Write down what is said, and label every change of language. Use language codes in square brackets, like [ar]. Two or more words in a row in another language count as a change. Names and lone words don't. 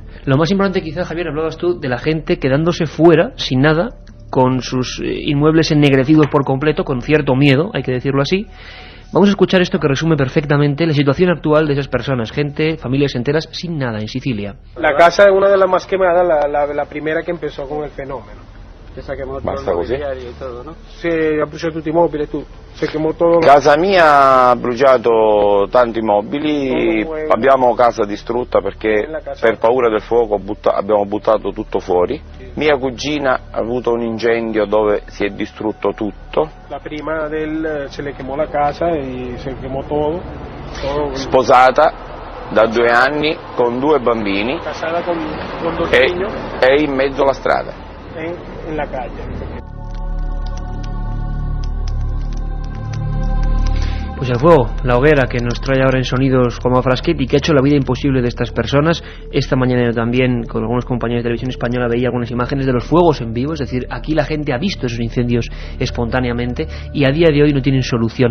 [es] Lo más importante quizás, Javier, hablabas tú de la gente quedándose fuera, sin nada, con sus inmuebles ennegrecidos por completo, con cierto miedo, hay que decirlo así. Vamos a escuchar esto que resume perfectamente la situación actual de esas personas, gente, familias enteras sin nada en Sicilia. La casa es una de las más quemadas, la primera que empezó con el fenómeno. Esa quemó todo [it] il mobiliario e tutto, [es] no? [it] Sì, ha bruciato tutti i mobili e tutto. Si quemò tutto. Casa mia ha bruciato tanti mobili, abbiamo casa distrutta perché per paura del fuoco abbiamo buttato tutto fuori. Mia cugina ha avuto un incendio dove si è distrutto tutto. La prima [es] se le quemò la casa e se quemò todo. [it] Sposata da 2 anni con 2 bambini. [es] Casata con 2 niños. [it] E in mezzo alla strada. [es] En la calle. Pues el fuego, la hoguera que nos trae ahora en sonidos como Frasquet y que ha hecho la vida imposible de estas personas. Esta mañana también con algunos compañeros de televisión española veía algunas imágenes de los fuegos en vivo, es decir, aquí la gente ha visto esos incendios espontáneamente y a día de hoy no tienen solución.